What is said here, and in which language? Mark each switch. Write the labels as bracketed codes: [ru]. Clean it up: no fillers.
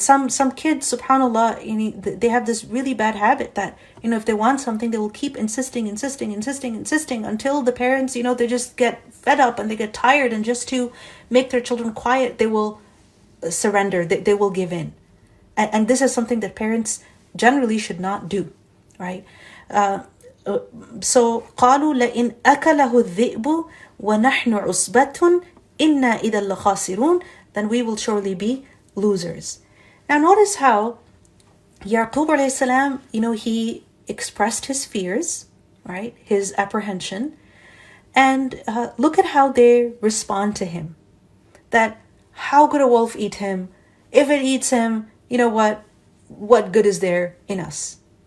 [en] Some kids, subhanAllah, they have this really bad habit that, if they want something, they will keep insisting until the parents, they just get fed up and they get tired, and just to make their children quiet, they will surrender, they will give in. And this is something that parents generally should not do, right? So [ar] قالوا لئن أكله الذئب ونحن عصبة إنا إذا لخاسرون, [en] then we will surely be losers. Now notice how Yaqub alayhi salam, he expressed his fears, right? His apprehension. And look at how they respond to him. That how could a wolf eat him? If it eats him, what good is there in us?